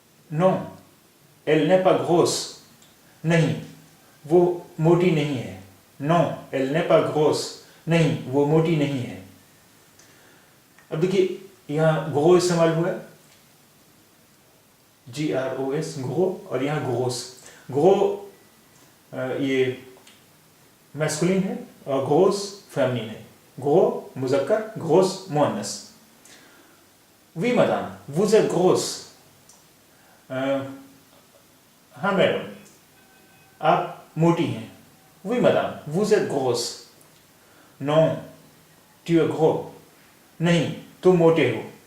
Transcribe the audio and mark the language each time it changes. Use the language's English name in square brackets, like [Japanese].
[French] Non, elle n'est pas grosse. [Hindi] नहीं, वो मोटी नहीं है. [French] Non, elle n'est pas grosse. [Hindi] नहीं, वो मोटी नहीं है. अब देखिए यहाँ gros इस्तेमाल हुआ है, GROS, gros, और यहाँ gross. gros ये मैस्कुलिन है और gross फेमिनिन है. gros मुज़क्कर, gross मुअन्नस. [French] Oui madame, vous êtes grosse. [Hindi] हाँ मैडम, आप मोटी हैं. [French] Oui madame, vous êtes grosse. Non, tu es gros. [Hindi] नहीं, तुम मोटे हो.